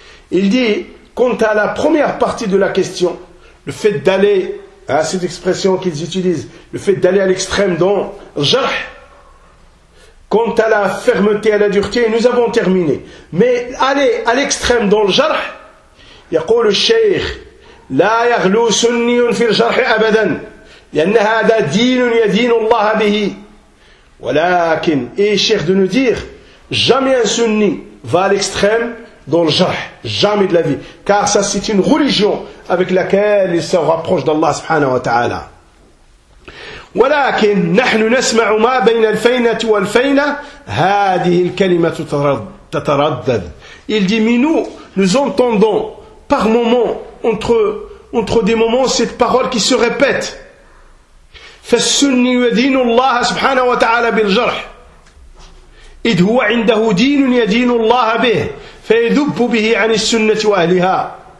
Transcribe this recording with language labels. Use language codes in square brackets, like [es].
[fr] Il dit, quant à la première partie de la question, le fait d'aller, hein, cette expression qu'ils utilisent, le fait d'aller à l'extrême dans jarh, quant à la fermeté et à la dureté, nous avons terminé. Mais aller à l'extrême dans le jarh, [ar] يقول الشيخ لا يغلو سني في الجرح أبدا لأن هذا دين يدين الله به ولكن. [fr] Et الشيخ de nous dire, jamais un sunni va à l'extrême dans le jarh, jamais de la vie, car ça c'est une religion avec laquelle il se rapproche d'Allah subhanahu wa ta'ala. [ar] ولكن نحن نسمع ما بين الفينة والفينة هذه الكلمة تتردد. [fr] Il dit, mais nous entendons par moments, entre des moments, cette parole qui se répète. [ar] فالسني يدين الله سبحانه وتعالى بالجرح إذ هو عنده دين يدين الله به فيذب به عن السنة وأهلها.